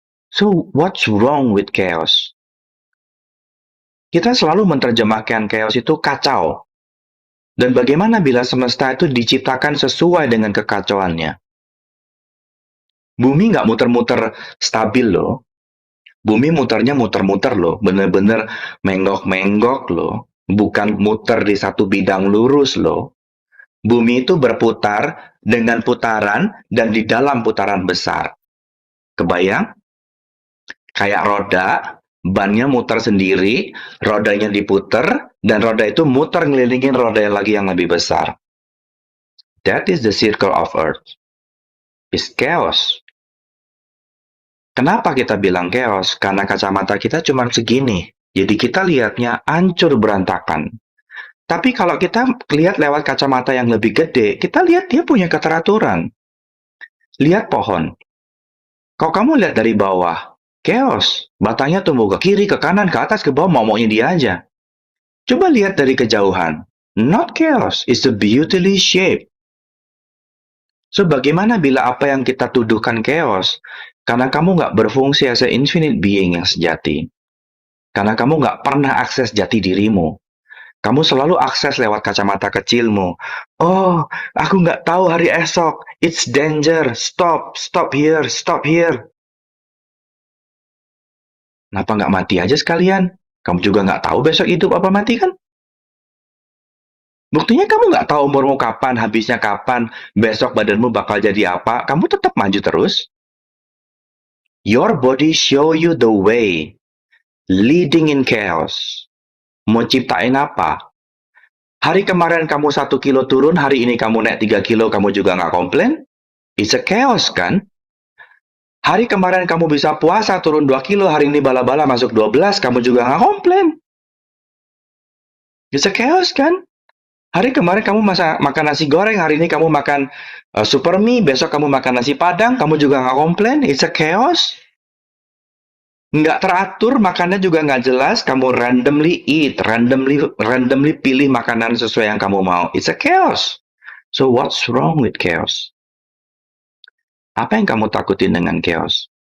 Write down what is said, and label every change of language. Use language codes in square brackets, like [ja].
[en] So, what's wrong with chaos? [id] Kita selalu menerjemahkan chaos itu kacau. Dan bagaimana bila semesta itu diciptakan sesuai dengan kekacauannya? Bumi nggak muter-muter stabil loh. Bumi muternya muter-muter loh. Bener-bener menggok-menggok loh. Bukan muter di satu bidang lurus loh. Bumi itu berputar dengan putaran dan di dalam putaran besar. Kebayang? Kayak roda, bannya muter sendiri, rodanya diputer, dan roda itu muter ngelilingin roda lagi yang lebih besar. [en] That is the circle of Earth. It's chaos. [id] Kenapa kita bilang chaos? Karena kacamata kita cuma segini. Jadi kita lihatnya hancur berantakan. Tapi kalau kita lihat lewat kacamata yang lebih gede, kita lihat dia punya keteraturan. Lihat pohon. Kalau kamu lihat dari bawah, chaos. Batangnya tumbuh ke kiri, ke kanan, ke atas, ke bawah, maunya dia aja. Coba lihat dari kejauhan. [en] Not chaos, it's a beautifully shaped. [id] So, bagaimana bila apa yang kita tuduhkan chaos? Karena kamu nggak berfungsi [en] as a infinite being [id] yang sejati. Karena kamu nggak pernah akses jati dirimu. Kamu selalu akses lewat kacamata kecilmu. Oh, aku nggak tahu hari esok. [en] It's danger. Stop here, stop here. [id] Kenapa nggak mati aja sekalian? Kamu juga nggak tahu besok hidup apa mati kan? Buktinya kamu nggak tahu umurmu kapan, habisnya kapan, besok badanmu bakal jadi apa. Kamu tetap maju terus. [en] Your body show you the way. Leading in chaos. [id] Mau ciptain apa? Hari kemarin kamu 1 kilo turun, hari ini kamu naik 3 kilo, kamu juga nggak komplain? [en] It's a chaos [id] kan? Hari kemarin kamu bisa puasa turun 2 kilo, hari ini bala-bala masuk 12, kamu juga nggak komplain. [en] It's a chaos [id] kan? Hari kemarin kamu makan nasi goreng, hari ini kamu makan super mie, besok kamu makan nasi padang, kamu juga nggak komplain. It's a chaos. Nggak teratur, makannya juga nggak jelas, kamu randomly eat, randomly pilih makanan sesuai yang kamu mau. [en] It's a chaos. So what's wrong with chaos? [id] Apa yang kamu takutin dengan chaos?